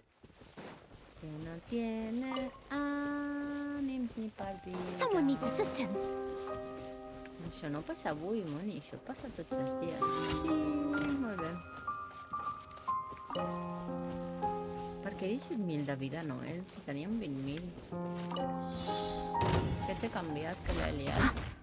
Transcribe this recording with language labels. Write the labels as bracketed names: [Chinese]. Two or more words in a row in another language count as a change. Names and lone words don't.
[Spanish] Que no tiene [Catalan] ànims ni per viure. [English] Someone needs assistance. [Catalan] Això no passa avui, Moni, això passa tots els dies. Sí, molt bé. Per què 17.000 de vida, Noel? Si teníem 20.000. Què t'he canviat, que l'he liat?